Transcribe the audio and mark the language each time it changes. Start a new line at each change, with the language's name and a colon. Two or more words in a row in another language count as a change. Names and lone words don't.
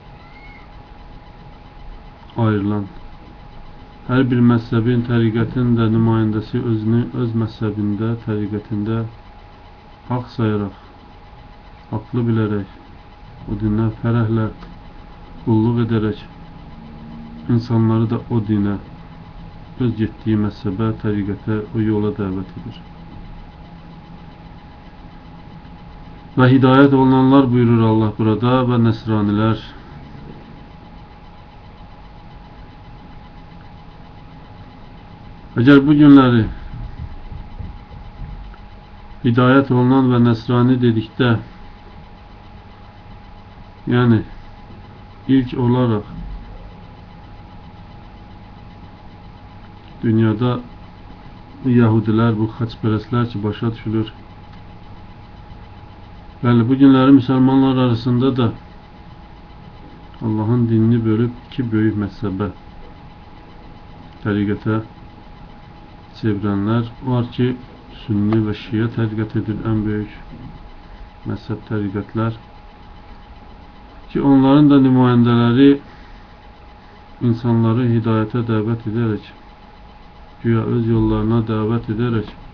Azerbaijani: ayrılan, her bir mezhebin, tarikatın da nümayəndəsi özünü öz mezhebində, tarikatında haq sayaraq, haqlı bilərək, o dinə fərəhlə qulluq edərək, insanları da o dinə, öz getdiyi mezhebə, tarikata, o yola dəvət edir.
Turkish: Ve hidayet olunanlar buyurur Allah burada ve nesraniler. Eğer bu günleri hidayet olunan ve Nesrani dedikdə, yani ilk olarak dünyada bu Yahudiler,
Azerbaijani: bu xaçpərəstlər ki başa düşülür. Bəli, bu günləri müsəlmanlar arasında da Allah'ın dinini bölüb iki böyük məzhəbə, təriqətə çevirənlər var ki, Sünni və Şiə təriqət edir, ən böyük məzhəb təriqətlər ki, onların da nümayəndələri insanları hidayətə dəvət edərək, güya öz yollarına dəvət edərək,